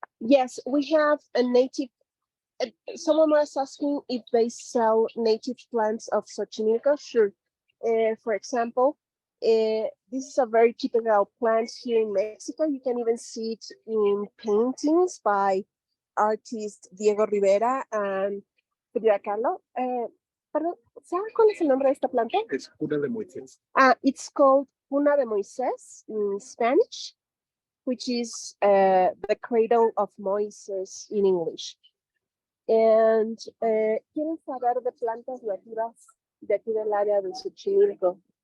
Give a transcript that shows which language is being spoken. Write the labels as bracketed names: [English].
[English] Yes, we have a native. Someone was asking if they sell native plants of Xochimilco. Sure. For example, this is a very typical plant here in Mexico. You can even see it in paintings by artist Diego Rivera and Frida Kahlo. [Spanish] Perdón, ¿saben cuál es el nombre de esta planta? Es cuna de Moisés. [English] It's called Cuna de Moisés in Spanish, which is the cradle of Moses in English. And [Spanish] ¿quieren saber de plantas nativas de aquí del área de Xochimilco?